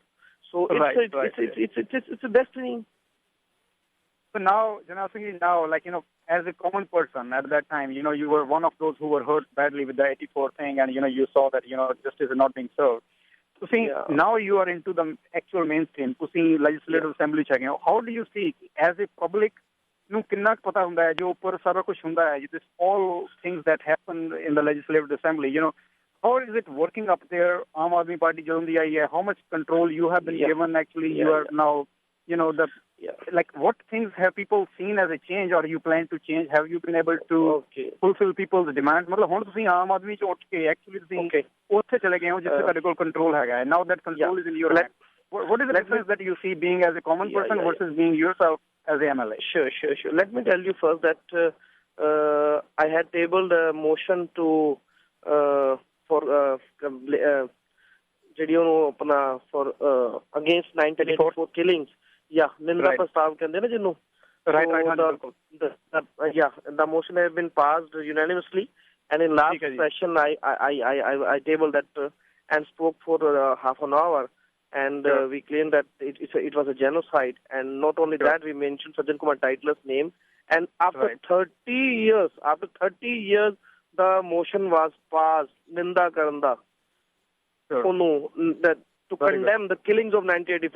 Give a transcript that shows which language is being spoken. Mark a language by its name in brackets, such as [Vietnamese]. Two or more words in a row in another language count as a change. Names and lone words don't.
[English] So it's a destiny. So now, Jarnail Singh, as a common person at that time, you were one of those who were hurt badly with the 84 thing, and, you saw that, justice is not being served. Now you are into the actual mainstream. [Punjabi] ਤੁਸੀਂ [English] legislative assembly [Punjabi] ਚ ਹੈਗੇ ਹੋ. [English] How do you see as a public [Punjabi] ਨੂੰ ਕਿੰਨਾ ਪਤਾ ਹੁੰਦਾ ਹੈ ਜੋ ਉੱਪਰ ਸਾਰਾ ਕੁਝ ਹੁੰਦਾ ਹੈ? [English] This all things that happen in the legislative assembly, how is it working up there? [Punjabi] Aam Aadmi Party ਜਦੋਂ ਦੀ ਆਈ ਹੈ, [English] how much control you have been given? Actually, you are now, like what things have people seen as a change, or you plan to change? Have you been able to fulfill people's demands? [Punjabi] ਮਤਲਬ ਹੁਣ ਤੁਸੀਂ ਆਮ ਆਦਮੀ ਚ ਉੱਠ ਕੇ actually ਤੁਸੀਂ ਉੱਥੇ ਚਲੇ ਗਏ ਹੋ ਜਿੱਥੇ ਤੁਹਾਡੇ ਕੋਲ control ਹੈਗਾ. [English] Now that control is in your hand. What is the difference that you see being as a common person versus being yourself as a MLA? Sure. Let me tell you first that I had tabled a motion to for against 1984 killings. [Punjabi] ਨਿੰਦਾ ਪ੍ਰਸਤਾਵ ਕਹਿੰਦੇ ਨਾ ਜਿਨ੍ਹੂੰ. [English] The motion has been passed unanimously, and in last session I tabled that and spoke for half an hour, and we claimed that it was a genocide, and not only that, we mentioned Sajjan Kumar Titler's name, and after 30 years the motion was passed, [Punjabi] ਨਿੰਦਾ ਕਰਾਂਦਾ, [English] to condemn the killings of 1984.